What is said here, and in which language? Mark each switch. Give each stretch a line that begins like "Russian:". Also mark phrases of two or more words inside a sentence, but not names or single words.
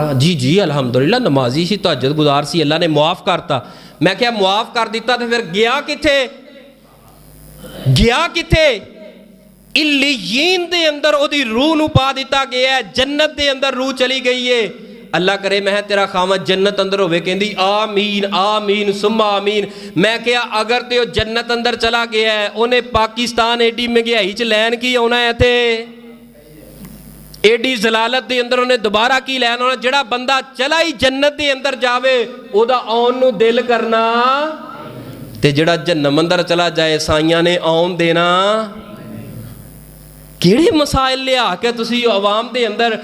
Punjabi: جی جی الحمدللہ نمازی سی، تہجد گزار سی، اللہ نے معاف کرتا. میں کیا معاف کر دتا تو پھر گیا کتھے? گیا کتھے? علیین دے اندر اوہدی روح نوں پا دتا گیا ہے، جنت دے اندر روح چلی گئی ہے. اللہ کرے میں تیرا خامد جنت اندر ہووے، کہندی
Arabic: آمين آمين ثم آمين.
Punjabi: میں کیا اگر تے جنت اندر چلا گیا ہے انہیں پاکستان ایڈی مہنگائی چ لین کی آؤنا ہے ایتھے? ایڈی ذلالت دے اندر انہیں دوبارہ کی لین آؤنا? جہڑا بندہ چلا ہی جنت دے اندر جاوے اوہدا آؤن نوں دل کرنا، تے جہڑا جہنم اندر چلا جائے سائیاں نے آؤن دینا. کہڑے مسائل لیا کے تسی عوام دے اندر?